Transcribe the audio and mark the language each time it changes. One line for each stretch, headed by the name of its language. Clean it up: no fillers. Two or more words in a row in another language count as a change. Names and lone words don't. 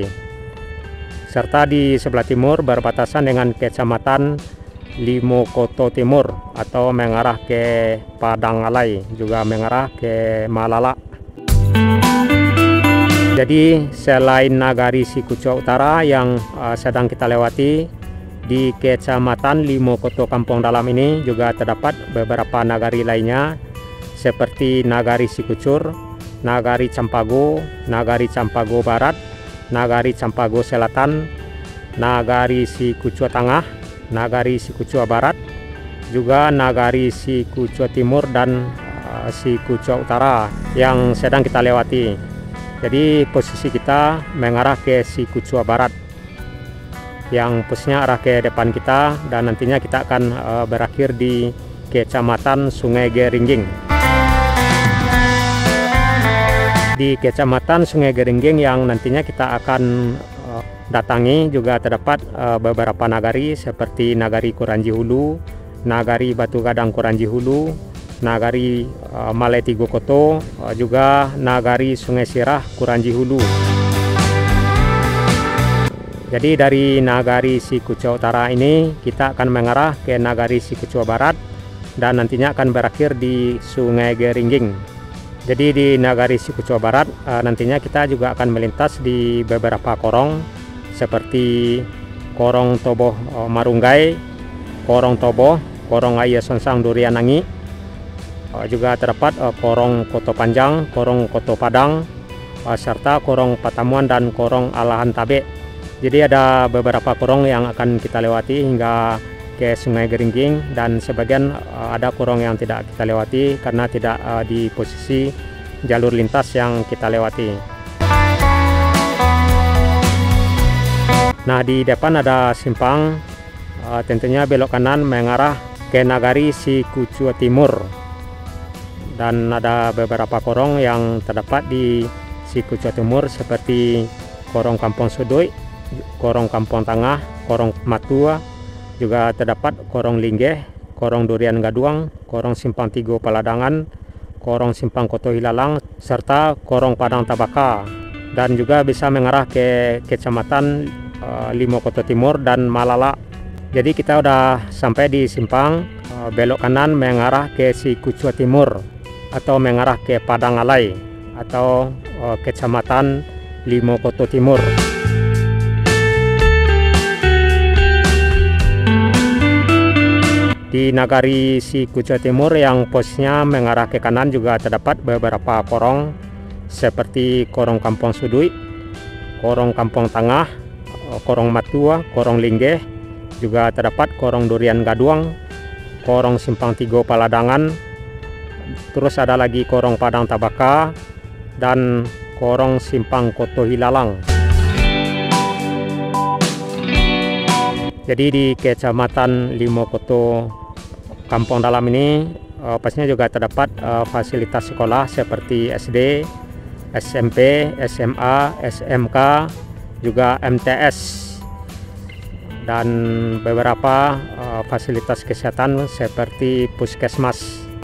Indonesian: Serta di sebelah timur berbatasan dengan Kecamatan Limokoto Timur atau mengarah ke Padang Alai, juga mengarah ke Malala. Jadi selain Nagari Sikucua Utara yang sedang kita lewati, di Kecamatan Limokoto, Kampung Dalam ini juga terdapat beberapa nagari lainnya, seperti Nagari Sikucur, Nagari Campago, Nagari Campago Barat, Nagari Campago Selatan, Nagari Sikucua Tengah, Nagari Sikucua Barat, juga Nagari Sikucua Timur dan Sikucua Utara yang sedang kita lewati. Jadi posisi kita mengarah ke Sikucua Barat yang posisinya arah ke depan kita, dan nantinya kita akan berakhir di Kecamatan Sungai Geringging. Di Kecamatan Sungai Geringging yang nantinya kita akan datangi juga terdapat beberapa nagari, seperti Nagari Kuranji Hulu, Nagari Batu Gadang Kuranji Hulu, Nagari Maletigo Koto, juga Nagari Sungai Sirah Kuranji Hulu. Jadi dari Nagari Sikucua Utara ini kita akan mengarah ke Nagari Sikucua Barat dan nantinya akan berakhir di Sungai Geringging. Jadi di Nagari Sikucua Barat nantinya kita juga akan melintas di beberapa korong, seperti Korong Toboh Marunggai, Korong Tobo, Korong Ayah Sonsang Durian Nangi. Juga terdapat Korong Koto Panjang, Korong Koto Padang, serta Korong Patamuan dan Korong Alahan Tabe. Jadi ada beberapa korong yang akan kita lewati hingga ke Sungai Geringging, dan sebagian ada korong yang tidak kita lewati karena tidak di posisi jalur lintas yang kita lewati. Nah, di depan ada simpang, tentunya belok kanan mengarah ke Nagari Sikucua Timur, dan ada beberapa korong yang terdapat di Sikucua Timur seperti Korong Kampung Sudui, Korong Kampung Tengah, Korong Matua, juga terdapat Korong Linggeh, Korong Durian Gaduang, Korong Simpang Tigo Paladangan, Korong Simpang Koto Hilalang, serta Korong Padang Tabaka, dan juga bisa mengarah ke Kecamatan Limo Koto Timur dan Malala. Jadi kita udah sampai di simpang, belok kanan mengarah ke Sikucua Timur atau mengarah ke Padang Alai atau Kecamatan Limo Koto Timur. Di Nagari Sikucua Timur yang posisinya mengarah ke kanan juga terdapat beberapa korong seperti Korong Kampung Sudui, Korong Kampung Tengah, Korong Matua, Korong Linggeh, juga terdapat Korong Durian Gaduang, Korong Simpang Tigo Paladangan, terus ada lagi Korong Padang Tabaka, dan Korong Simpang Koto Hilalang. Jadi di Kecamatan Limo Koto Kampung Dalam ini pastinya juga terdapat fasilitas sekolah seperti SD, SMP, SMA, SMK, juga MTS, dan beberapa fasilitas kesehatan seperti puskesmas.